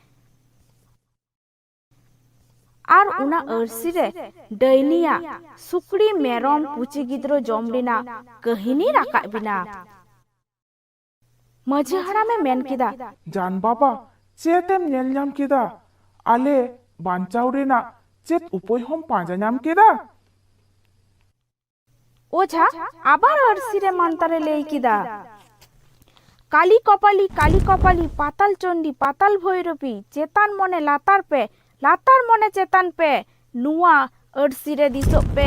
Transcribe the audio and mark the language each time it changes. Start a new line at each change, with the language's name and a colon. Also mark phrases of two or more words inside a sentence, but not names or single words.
Santali: ᱟᱨ ᱚᱱᱟ ᱟᱹᱨᱥᱤ ᱨᱮ ᱰᱟᱹᱭᱱᱤᱭᱟᱜ ᱥᱩᱠᱨᱤ ᱢᱮᱨᱚᱢ ᱯᱩᱪᱤ ᱜᱤᱫᱽᱨᱟᱹ ᱡᱚᱢ ᱨᱮᱱᱟᱜ ᱠᱟᱹᱦᱤᱱᱤ ᱨᱟᱠᱟᱵ ᱵᱮᱱᱟ। ᱢᱟᱹᱡᱷᱤ ᱦᱟᱲᱟᱢᱮ ᱢᱮᱱ ᱠᱮᱫᱟ, ᱡᱟᱱ ᱵᱟᱵᱟ ᱪᱮᱫ ᱮᱢ ᱧᱮᱞ ᱧᱟᱢ ᱠᱮᱫᱟ? ᱟᱞᱮ ᱵᱟᱧᱪᱟᱣ ᱨᱮᱱᱟᱜ ᱪᱮᱫ ᱩᱯᱟᱹᱭ ᱦᱚᱸᱢ ᱯᱟᱸᱡᱟ ᱧᱟᱢ ᱠᱮᱫᱟ? ওঝা আবার আরসি রে মান্তারে লেই কিদা, কালি কপালি পাতাল চন্ডী পাতাল ভৈরবী চেতান মনে লাতার পে latar mone chetan pe nuwa arsi re disok pe.